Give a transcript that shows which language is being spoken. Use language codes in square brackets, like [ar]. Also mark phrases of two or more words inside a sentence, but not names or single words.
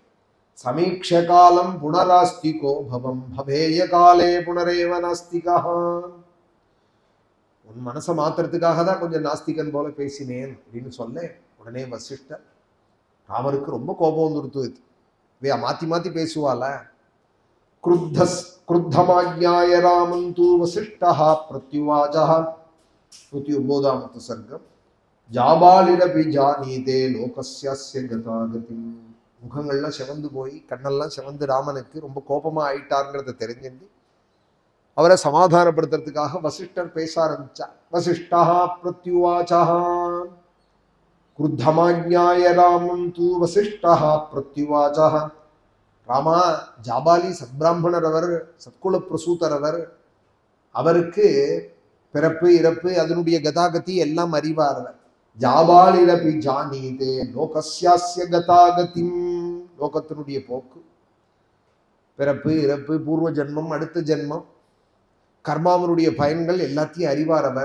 [sa] समीक्ष्य कालं पुनरास्तिको भवं भवेय काले पुनरेव नास्तिकः. [ta] உன் மனசை மாத்துறதுக்காக தான் கொஞ்சம் நாஸ்திகன் போல பேசினேன் அப்படின்னு சொல்ல உடனே வசிஷ்டர், ராமருக்கு ரொம்ப கோபம் வந்துடுத்து. இது மாத்தி மாத்தி பேசுவாள. [sa] क्रुद्धमाज्ञाय रामं तु वसिष्ठः प्रत्युवाचः. [ta] 109வது சர்க்கம். [sa] जाबालिरपि जानीते लोकस्यास्य गतागति. [ta] முகங்கள்லாம் செவந்து போய் கண்ணெல்லாம் செவந்து ராமனுக்கு ரொம்ப கோபமா ஆயிட்டாருங்கிறத தெரிஞ்சுட்டு அவரை சமாதானப்படுத்துறதுக்காக வசிஷ்டர் பேச ஆரம்பிச்சார். [sa] वसिष्ठः प्रत्युवाच. क्रुद्धमाज्ञाय रामं तु वसिष्ठः प्रत्युवाचः. [ta] ராமா, ஜாபாலி சத்பிராமணர் அவர், சத்குல பிரசூதர் அவர். அவருக்கு பிறப்பு இறப்பு அதனுடைய கதாகதி எல்லாம் அறிவார். [sa] जाबालिरपि जानीते लोकस्यास्य गतागतिम्. [ta] லோகத்தினுடைய போக்கு, பிறப்பு இறப்பு, பூர்வ ஜென்மம், அடுத்த ஜென்மம், கர்மாவனுடைய பயன்கள் எல்லாத்தையும் அறிவார் அவர்.